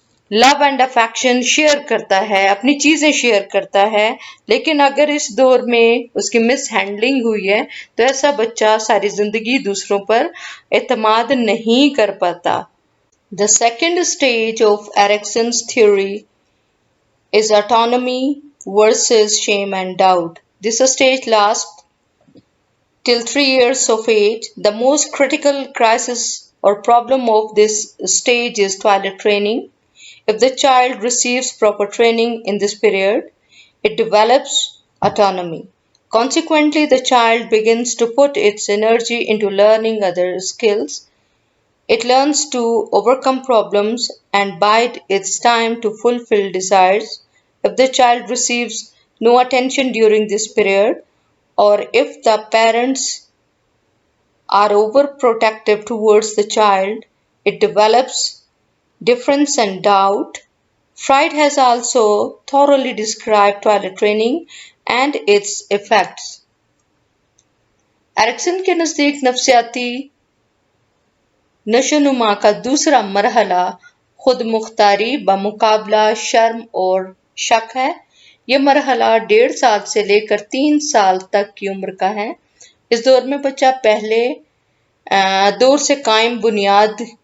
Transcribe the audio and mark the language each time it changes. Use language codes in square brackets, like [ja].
[ur] Love and affection share کرتا ہے، اپنی چیزیں شیئر کرتا ہے۔ لیکن اگر اس دور میں اس کی مس ہینڈلنگ ہوئی ہے تو ایسا بچہ ساری زندگی دوسروں پر اعتماد نہیں کر پاتا۔ [en] The second stage of Erickson's theory is autonomy versus shame and doubt. This stage lasts till 3 years of age. The most critical crisis or problem of this stage is toilet training. If the child receives proper training in this period, it develops autonomy. Consequently, the child begins to put its energy into learning other skills. It learns to overcome problems and bide its time to fulfill desires. If the child receives no attention during this period, or if the parents are overprotective towards the child, it develops difference and doubt. Freud has also thoroughly described toilet training and its effects. [ur] Erikson کے نزدیک نفسیاتی نشو نما کا دوسرا مرحلہ خود مختاری بمقابلہ شرم اور شک ہے۔ یہ مرحلہ 1.5 سال سے لے کر 3 سال تک کی عمر کا ہے۔ اس دور میں بچہ پہلے دور سے قائم بنیاد